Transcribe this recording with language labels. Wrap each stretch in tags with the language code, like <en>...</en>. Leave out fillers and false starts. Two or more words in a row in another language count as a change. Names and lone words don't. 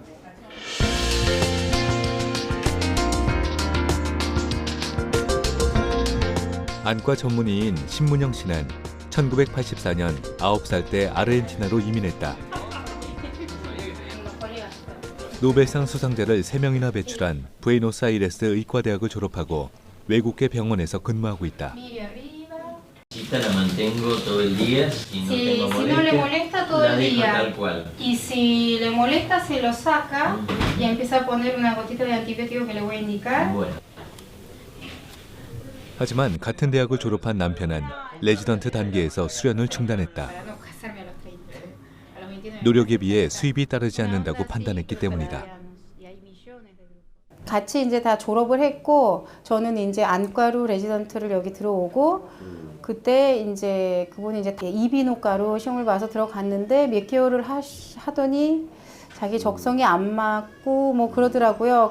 <ko>안과 전문의인 신문영 씨는 1984년 9살 때 아르헨티나로 이민했다. 노벨상 수상자를 3명이나 배출한 부에노스아이레스 의과대학을 졸업하고 외국계 병원에서 근무하고 있다.</ko> <es>La mantengo todo el día, si no tengo Si no le molesta todo la el dejo día tal cual. y si le molesta se lo saca y empieza a poner una gotita de antibiótico que le voy a indicar. Bueno.</es> <ko>하지만 같은 대학을 졸업한 남편은 레지던트 단계에서 수련을 중단했다.</ko> <es>Para no casarme a los 30. A los 29.</es> <ko>노력에 비해 수입이 따르지 않는다고 판단했기 때문이다. 같이 이제 다 졸업을 했고 저는 이제 안과로 레지던트를 여기 들어오고 그때 이제 그분이 이제 이비인후과로 시험을 봐서 들어갔는데 몇 개월을 하더니 자기 적성이 안 맞고 뭐 그러더라고요.</ko>